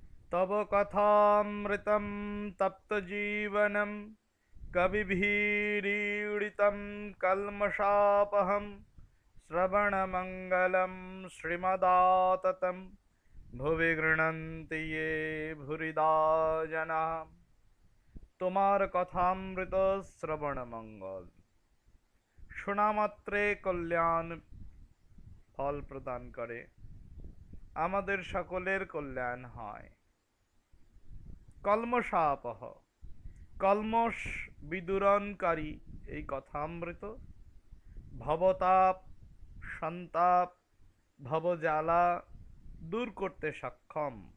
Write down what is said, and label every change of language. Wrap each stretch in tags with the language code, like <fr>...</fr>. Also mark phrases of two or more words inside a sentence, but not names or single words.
<sa>तव कथामृतं तप्तजीवनं कविभिरीडितं कल्मषापहं श्रवणमङ्गलं श्रीमदाततं भुवि गृह्णन्ति ये भूरिदा जना।</sa> <bn>তোমার কথামৃত শ্রবণ মঙ্গল শোনা মাত্রে কল্যাণ ফল প্রদান করে, আমাদের সকলের কল্যাণ হয়। কল্মষাপহ, কল্মষ বিদূরণকারী এই কথামৃত ভবতাপ সন্তাপ ভবজ্বালা দূর করতে সক্ষম।</bn>